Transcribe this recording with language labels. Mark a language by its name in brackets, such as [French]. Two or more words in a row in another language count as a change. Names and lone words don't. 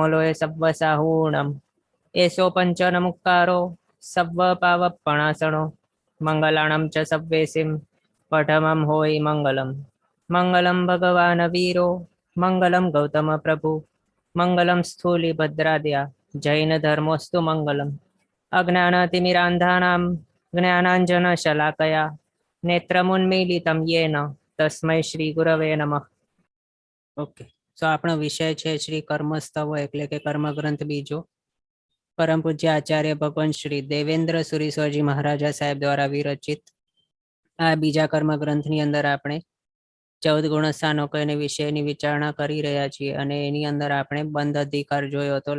[Prakrit languages] लोय सव्वसाहूणम् एषो पञ्चनमुक्कारो सव्वपावपणासनो मङ्गलाणं च सव्वेसिं पठमं होयि मङ्गलम् [Sanskrit] मङ्गलं भगवान् वीरो मङ्गलं गौतम प्रभु मङ्गलं स्थूलिभद्राद्या जैनधर्मोऽस्तु मङ्गलम् अज्ञानतिमिरान्धानां ज्ञानाञ्जनशलाकया नेत्रमुन्मीलितं येन तस्मै श्री गुरवे नमः। [Gujarati] ઓકે, તો આપણો વિષય છે શ્રી કર્મસ્તવ એટલે કે કર્મગ્રંથ બીજો। પરમ પૂજ્ય આચાર્ય ભગવાન શ્રી દેવેન્દ્ર સુરીશ્વરજી મહારાજા સાહેબ દ્વારા વિરચિત આ બીજા કર્મગ્રંથની અંદર આપણે 14 ગુણસ્થાનકો અને વિષયની વિચારણા કરી રહ્યા છીએ અને એની અંદર આપણે બંધ અધિકાર જોયો હતો।